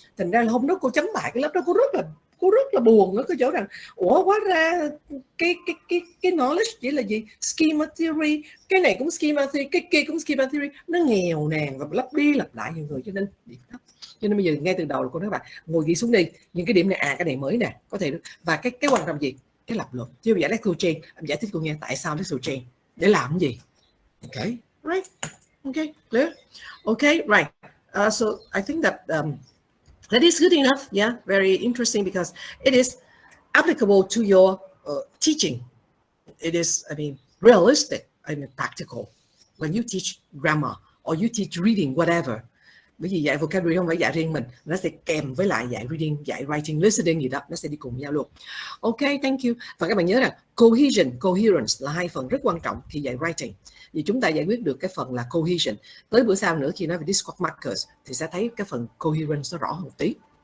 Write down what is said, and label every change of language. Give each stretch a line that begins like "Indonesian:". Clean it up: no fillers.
Vietnamese: Thành ra là hôm đó cô chấm bài cái lớp đó cô rất là buồn ở cái chỗ rằng ủa hóa ra cái knowledge chỉ là gì, schema theory, cái này cũng schema theory, cái kia cũng schema theory, nó nghèo nàn và lặp đi lặp lại nhiều người, cho nên bây giờ ngay từ đầu là cô nói bạn ngồi ghi xuống đi những cái điểm này, cái này mới nè, có thể và cái quan trọng gì, cái lập luận. Chứ bây giờ lexical chain em giải thích cô nghe tại sao lexical chain để làm cái gì.
English: Okay, right. Okay, clear. Okay, right. So I think that that is good enough. Yeah, very interesting because it is applicable to your teaching. It is, I mean, realistic and practical when you teach grammar or you teach reading, whatever.
Vietnamese: Bởi vì dạy vocabulary không phải dạy riêng mình, nó sẽ kèm với lại dạy reading, dạy writing, listening gì đó, nó sẽ đi cùng nhau luôn.
English: Okay, thank you.
Vietnamese: Và các bạn nhớ rằng cohesion, coherence là hai phần rất quan trọng khi dạy writing. Vì chúng ta giải quyết được cái phần là cohesion. Tới bữa sau nữa khi nói về discourse markers thì sẽ thấy cái phần coherence nó rõ hơn một tí.